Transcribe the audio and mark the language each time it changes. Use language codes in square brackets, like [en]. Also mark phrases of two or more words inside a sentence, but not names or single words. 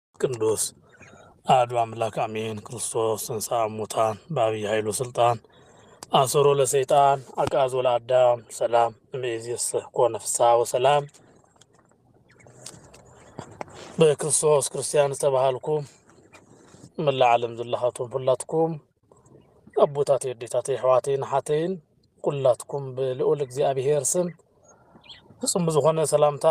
[gez] ቅዱስ አሐዱ አምላክ አሜን። ክርስቶስ ተንሥአ እሙታን በዐቢይ ኃይሉ ሥልጣን አሰሮ ለሰይጣን አግዓዞ ለአዳም ሰላም እምይእዜሰ ኮነ ፍስሐ ወሰላም። በክርስቶስ ክርስቲያን [ti] ዝተባሃልኩም መላእ ዓለም ዘለኻትኩም ሁላትኩም አቦታቴ አዴታቴ አሕዋተይ ንሓተይን ኩላትኩም ብልዑል እግዚአብሔር ስም ፍጹም ብዝኾነ ሰላምታ